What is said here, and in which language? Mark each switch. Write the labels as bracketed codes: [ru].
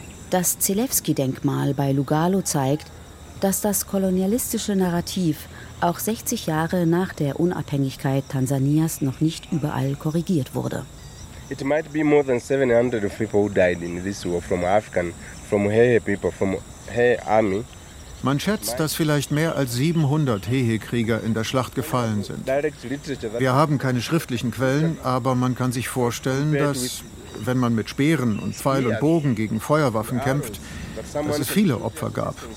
[de] Das Zelewski-Denkmal bei Lugalo zeigt, dass das kolonialistische Narrativ auch 60 Jahre nach der Unabhängigkeit Tansanias noch nicht überall korrigiert wurde. [en] It might be more than 700 people who died in this war from African, from Hehe people, from Hehe army. [de] Man schätzt, dass vielleicht mehr als 700 Hehe-Krieger in der Schlacht gefallen sind. Wir haben keine schriftlichen Quellen, aber man kann sich vorstellen, dass, wenn man mit Speeren und Pfeil und Bogen gegen Feuerwaffen kämpft, dass es viele Opfer gab.